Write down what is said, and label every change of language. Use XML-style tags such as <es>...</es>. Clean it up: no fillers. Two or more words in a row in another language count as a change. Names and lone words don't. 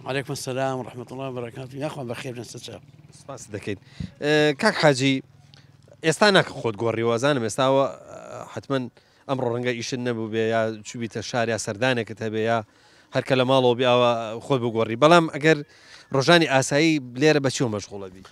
<ar>وعليكم السلام ورحمة الله وبركاته. يا أخوان بخير نستشعر.</ar> <ckb>سپاس دەکەین. کاک حاجی ئێستا ناکە خۆت گۆڕی وازانم ئێستاوە حتمما ئەمڕۆ ڕەنگە ئیشت نەبوو بێ یا چوبیتە شار یا سەردانێکت هەبێ یا هەرکە لە ماڵەوە بیاوە خۆت بگۆڕی بەڵام ئەگەر ڕۆژانی ئاسایی لێرە بەچیەوە مەشغوڵە بی؟</ckb>